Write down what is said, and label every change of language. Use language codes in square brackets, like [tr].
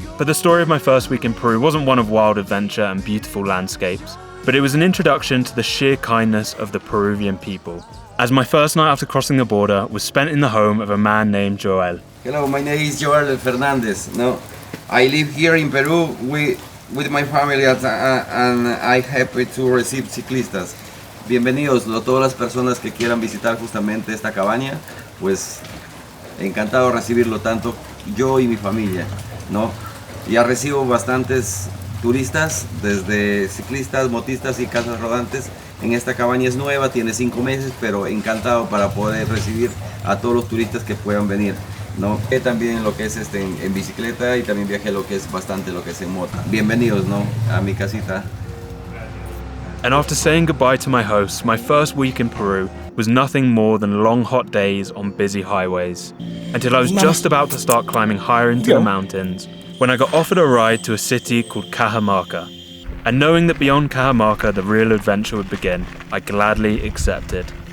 [en] But the story of my first week in Peru wasn't one of wild adventure and beautiful landscapes, but it was an introduction to the sheer kindness of the Peruvian people, as my first night after crossing the border was spent in the home of a man named Joel. Hello, my name is Joel Fernandez. No, I live here in Peru with my family and I'm happy to receive ciclistas. [es] Bienvenidos a todas las personas que quieran visitar justamente esta cabaña, pues encantado de recibirlo tanto yo y mi familia, ¿no? Ya recibo bastantes turistas, desde ciclistas, motistas y casas rodantes. En esta cabaña es nueva, tiene 5 meses, pero encantado para poder recibir a todos los turistas que puedan venir, ¿no? También lo que es en bicicleta y también viajé lo que es bastante lo que es en moto. Bienvenidos, ¿no? A mi casita. [en] And after saying goodbye to my hosts, my first week in Peru was nothing more than long hot days on busy highways, until I was just about to start climbing higher into the mountains, when I got offered a ride to a city called Cajamarca. And knowing that beyond Cajamarca the real adventure would begin, I gladly accepted.